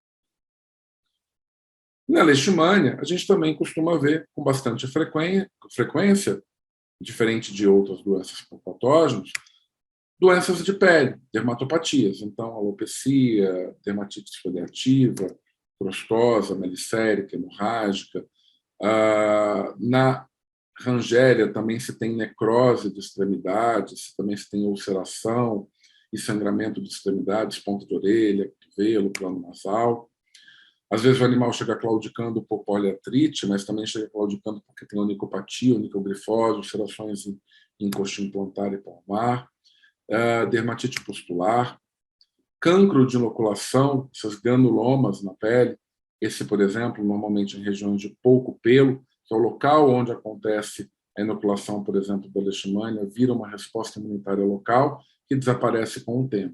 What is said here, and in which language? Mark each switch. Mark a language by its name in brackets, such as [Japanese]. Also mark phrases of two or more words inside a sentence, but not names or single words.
[Portuguese] Na leishmania, a gente também costuma ver com bastante frequência, diferente de outras doenças por patógenos, doenças de pele, dermatopatias. Então, alopecia, dermatite esfoliativa, crostosa, melicérica, hemorrágica. Na rangéria também se tem necrose de extremidades, também se tem ulceração e sangramento de extremidades, ponta de orelha, cotovelo, plano nasal. Às vezes o animal chega claudicando por poliartrite, mas também chega claudicando porque tem onicopatia, onicogrifose, ulcerações em coxim plantar e palmar, dermatite pustular, cancro de inoculação, essas granulomas na pele, esse, por exemplo, normalmente em regiões de pouco pelo, que é o local onde acontece a inoculação, por exemplo, da leishmania, vira uma resposta imunitária local que desaparece com o tempo.